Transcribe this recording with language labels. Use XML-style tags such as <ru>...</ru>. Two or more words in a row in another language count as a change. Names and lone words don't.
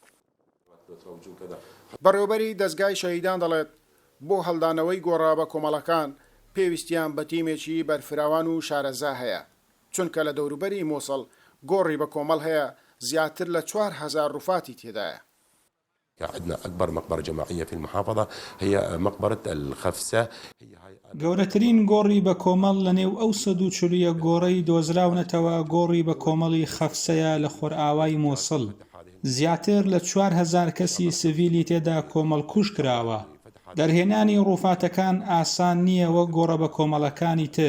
<ckb>بەڕێوەبەری دەستگای شەهیدان دەڵێت بۆ هەڵدانەوەی گۆڕا بە کۆمەڵەکان پێویستیان بە تیمێکی بەرفراوان و شارەزا هەیە، چونکە لە دەوروبەری مووسڵ گۆڕی بە کۆمەڵ هەیە زیاتر لە 4,000 ڕووفاتی تێدایە.</ckb> <ar>عندنا أكبر مقبرة جماعية في المحافظة هي مقبرة الخفسة.</ar> <ckb>گەورەترین گۆڕی بە کۆمەڵ لە نێو ئەو 140 گۆڕەی دۆزراونەتەوە گۆڕی بە کۆمەڵی خەفسەیە لە خۆرئاوای مووسڵ. زیاتر لە 4,000 کەسی سڤیلی تێدا کۆمەڵ کوژ کراوە. دەرهێنانی ڕووفاتەکان ئاسان نییە وەک گۆڕە بە کۆمەڵەکانی تر.</ckb>